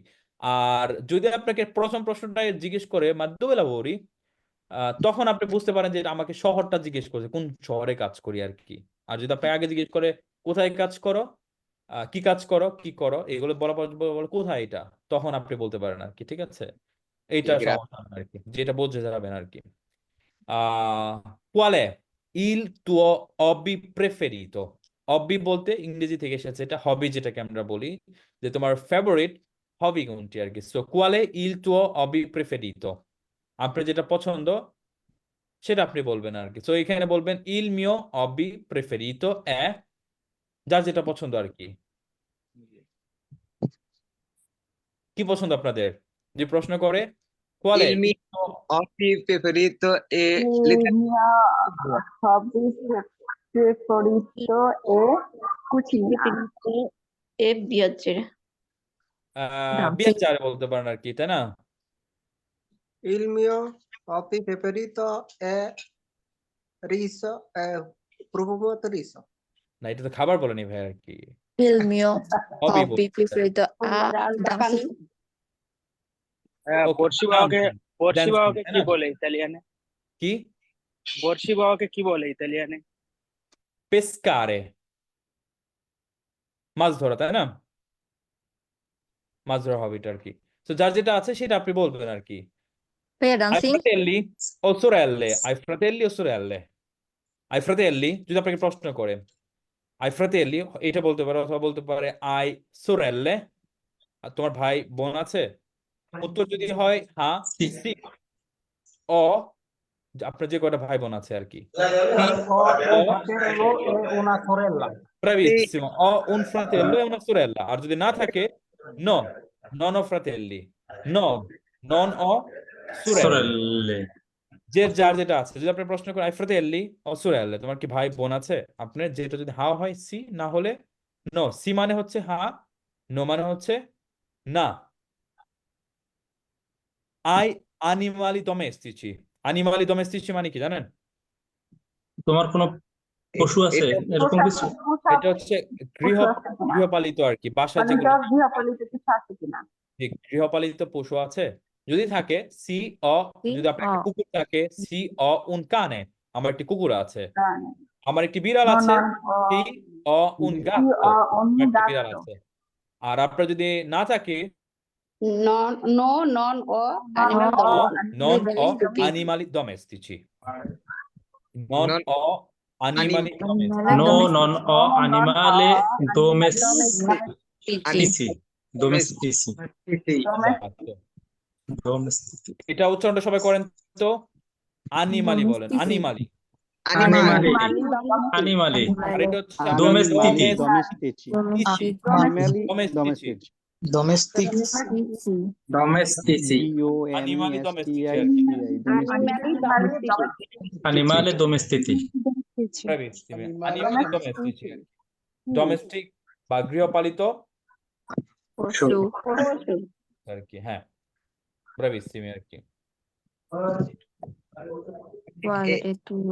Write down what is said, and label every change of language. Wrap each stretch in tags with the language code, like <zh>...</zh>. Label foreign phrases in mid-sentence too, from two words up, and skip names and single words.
<bn>আর যদি আপনাকে প্রথম প্রশ্নটা জিজ্ঞেস করে</bn> <it>ma dove lavori,</it> <bn>তখন আপনি বুঝতে পারেন যে এটা আমাকে শহরটা জিজ্ঞেস করছে, কোন শহরে কাজ করি আর কি। আর যদি আপনি আগে জিজ্ঞেস করে কোথায় কাজ করো, কি কাজ করো, কি করো, এগুলো বলা পর বলে কোথায় এটা, তখন আপনি বলতে পারেন আর কি, ঠিক আছে? এইটা ঠিক আছে। সমস্যা না আর কি, যেটা বোঝা যাবেন আর কি।</bn> <it>Qual è il tuo hobby preferito?</it> <bn>হবি বলতে ইংরেজি থেকে এসেছে, এটা হবি যেটাকে আমরা বলি, যে তোমার ফেভারিট হবি কোনটি আর কি।</bn> <it>সো qual è il tuo hobby preferito?</it> <bn>আপনার যেটা পছন্দ সেটা আপনি বলবেন আর কি। সো এখানে বলবেন</bn> <it>il mio hobby preferito è,</it> <bn>যার যেটা পছন্দ আর কি। কি পছন্দ আপনাদের? যে প্রশ্ন করে qual è</bn> <it>Il mio il tuo hobby preferito è hobby preferito è cucinare. E viaggiare.</it> <bn>viaggiare বলতে পারেন আর কি, তাই না?</bn> <it>il mio hobby preferito è riso e profumato riso.</it> <bn>না, এটা তো খাবার বলেনি ভাই আর কি,</bn> <it>Il mio</it> <bn>হবি</bn> <it>hobby preferito è Andare al</it> <en>dancing.</en> <bn>বর্ষি বাবাকে কি বলে ইতালিয়ানে? কি? বর্ষি বাবাকে কি বলে ইতালিয়ানে? পেস্কারে, মাছ ধরা, তাই না? মাছ ধরা হবিটা আর কি। তো যার যেটা আছে সেটা আপনি বলবেন আর কি।</bn> <it>Per Hai</it> <en>dancing?</en> <it>fratelli o sorelle? Hai fratelli o sorelle? Hai fratelli?</it> <bn>যদি আপনাকে প্রশ্ন করে</bn> <it>hai fratelli,</it> <bn>এটা বলতে পারে, অথবা বলতে পারে</bn> <it>hai sorelle,</it> <bn>আর তোমার ভাই বোন আছে? উত্তর যদি হয় হ্যাঁ,</bn> <it>sì, o,</it> <bn>আপনার যে কয়টা ভাই বোন আছে আর কি।</bn> <it>Ho un fratello e una sorella. Bravissimo, ho un fratello e una sorella।</it> <bn>আর যদি না থাকে</bn> <it>no, non ho fratelli, no, non ho sorelle। Sorelle.</it> <bn>যে যার যেটা আছে, যদি আপনি প্রশ্ন করেন</bn> <it>hai fratelli o sorelle,</it> <bn>তোমার কি ভাই বোন আছে, আপনার যেটা যদি হ্যাঁ হয় সি, না হলে নো। সি মানে হচ্ছে হ্যাঁ, নো মানে হচ্ছে না।</bn> <it>আই animali domestici, animali domestici</it> <bn>মানে কি জানেন? তোমার কোনো পশু আছে এরকম কিছু? এটা হচ্ছে গৃহপালিত আর কি, বাসা যেগুলো গৃহপালিত কিছু আছে কিনা? যে গৃহপালিত পশু আছে, যদি থাকে</bn> <it>sì ho,</it> <bn>যদি আপনার একটা কুকুর থাকে</bn> <it>sì ho un cane,</it> <bn>আমার একটি কুকুর আছে। আমার একটি বিড়াল আছে</bn> <it>sì ho un gatto,</it> <bn>আমার একটি বিড়াল আছে। আর আপনার যদি না থাকে</bn> <it>Non o animal no, domestici. non ho animali domestici, non ho animali domestici, No, non ho animale domestici. Domestici. esatto। Domestici.</it> <bn>এটা উচ্চারণটা সবাই করেন তো, animali বলেন, animali।</bn> <it>Animali. Animali.</it> <bn>আর এটা হচ্ছে</bn> <it>Domestici. domestici, domestici, Domestici. Domestici. animali domestici আর কি। Animale domestici. Bravissimi. Animali domestici</it> <bn>ডোমেস্টিক বা গৃহপালিত পশু আর কি, হ্যাঁ ব্রাভিসিমি আর কি।</bn> <it>quale è tuo</it>